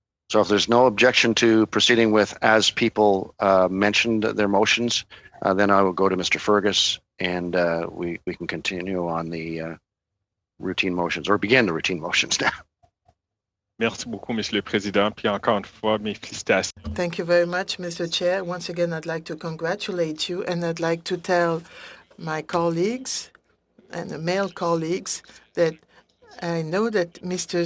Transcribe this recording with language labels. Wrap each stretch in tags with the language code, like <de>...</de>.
<en>So if there's no objection to proceeding with as people mentioned their motions, then I will go to Mr. Fergus, and we can continue on the routine motions, or begin the routine motions now.</en> <fr>Merci beaucoup, Monsieur le Président. Puis encore une fois, mes félicitations.</fr> <en>Thank you very much, Mr. Chair. Once again, I'd like to congratulate you, and I'd like to tell my colleagues and the male colleagues that I know that Mr.</en>